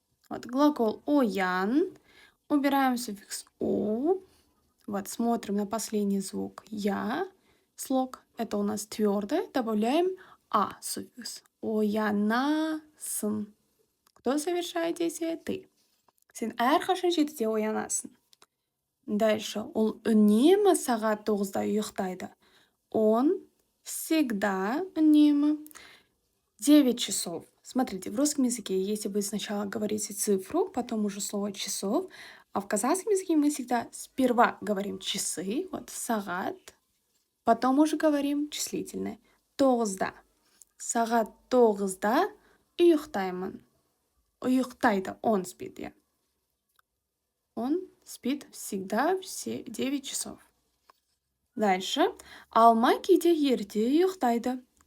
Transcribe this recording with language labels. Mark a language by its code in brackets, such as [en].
[ru] Вот глагол оян. Убираем суффикс у. Вот смотрим на последний звук я. Слог. Это у нас твердое. Добавляем а суффикс. [kk] Оянасың. [ru] Кто совершает действие? Ты. [kk] Сен әрқашан 7-де оянасың. [ru] Дальше. [kk] Ол үнемі сағат 9-да ұйықтайды. [ru] Он всегда [kk] үнемі [ru] 9 часов. Смотрите, в русском языке, если вы сначала говорите цифру, потом уже слово часов, а в казахском языке мы всегда сперва говорим часы, вот сағат, потом уже говорим числительное. 9-да. [kk] Сағат 9-да ұйықтаймын. Ұйықтайды, [ru] он спит, я. Он спит всегда все 9 часов. Дальше. [kk] Алма кейде ерте ұйықтайды.